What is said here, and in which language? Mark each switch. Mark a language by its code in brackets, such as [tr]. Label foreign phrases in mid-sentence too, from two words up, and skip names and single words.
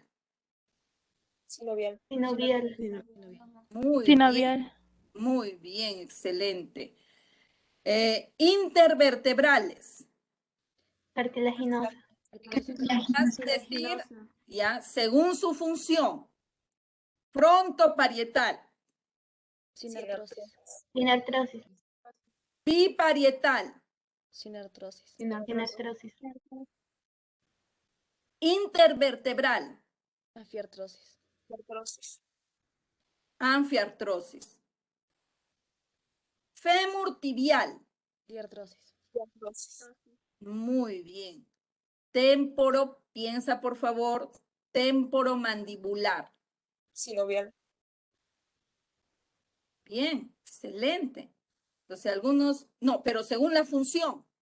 [es] Sinovial. Muy bien, Sinovial. muy bien, excelente. Intervertebrales. Cartilaginosa. Es decir, ya, según su función. Frontoparietal, Sinartrosis. biparietal, Sinartrosis. intervertebral, Anfiartrosis. anfiartrosis. Fémur tibial, Diartrosis. muy bien. Témporo, piensa por favor, temporomandibular. Sinovial. Bien, excelente. Entonces algunos, no, pero según la función,